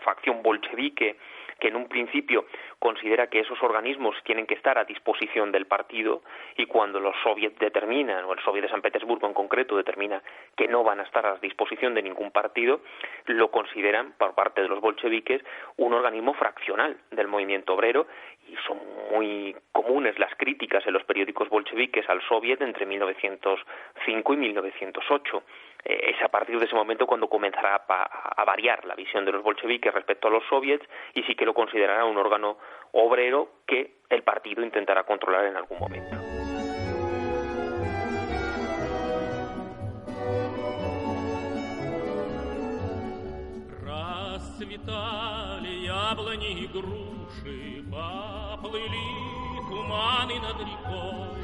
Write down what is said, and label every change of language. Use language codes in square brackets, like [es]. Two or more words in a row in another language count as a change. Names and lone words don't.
[es] facción bolchevique, que en un principio considera que esos organismos tienen que estar a disposición del partido, y cuando los soviets determinan, o el soviet de San Petersburgo en concreto determina que no van a estar a disposición de ningún partido, lo consideran por parte de los bolcheviques un organismo fraccional del movimiento obrero, y son muy comunes las críticas en los periódicos bolcheviques al soviet entre 1905 y 1908. Es a partir de ese momento cuando comenzará a variar la visión de los bolcheviques respecto a los soviets, y sí que lo considerará un órgano obrero que el partido intentará controlar en algún momento. [ru] Расцветали яблони и груши, поплыли туманы над рекой.